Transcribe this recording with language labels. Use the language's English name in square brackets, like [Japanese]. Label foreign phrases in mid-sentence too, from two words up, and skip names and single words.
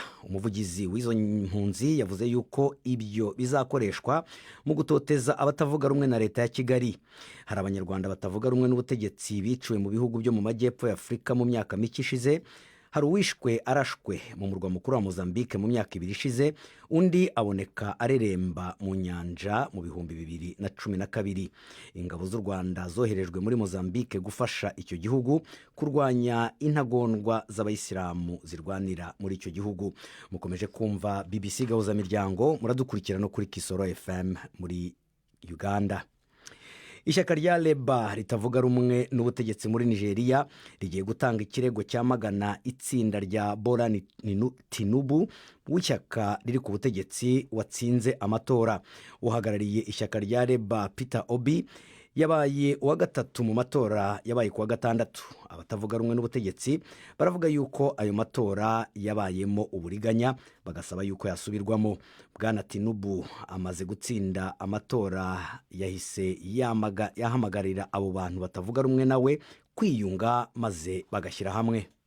[Kinyarwanda] Umuvugizi w'izo mpunzi yavuze yuko ibyo bizakoreshwa mu gutoteza abatavuga rumwe na leta ya Kigali. Hari abanyarwanda batavuga rumwe n'ubutegetsi biciwe mu bihugu byo mu majyepfo ya Afurika mu myaka mike ishize. Hari uwishwe arashwe mu murwa mukuru wa Mozambique mu myaka 2 ishize, undi aboneka areremba mu nyanja mu 2012. Ingabo z'u Rwanda zoherejwe muri Mozambique gufasha icyo gihugu kurwanya intagondwa z'abayisilamu zirwanira muri icyo gihugu. Mukomeje kumva BBC Gahuzamiryango, muradukurikira no kuri Kisoro FM muri Uganda. Ishyaka rya Leba ritavuga rumwe n'ubutegetsi muri Nigeria rigiye gutanga ikirego cyamagana itsinda rya Bola Tinubu w'ishyaka riri ku butegetsi watsinze amatora. Uhagarariye ishyaka rya Leba Peter Obi yabaye uwa gatatu mu matora yabaye kuwa gatandatu. Abatavuga rumwe n'ubutegetsi baravuga yuko ayo matora yabayemo uburiganya, bagasaba yuko yasubirwamo. Bwana Tinubu amaze gutsinda amatora yahise yahamagarira abo bantu batavuga rumwe nawe kwiyunga maze bagashyira hamwe.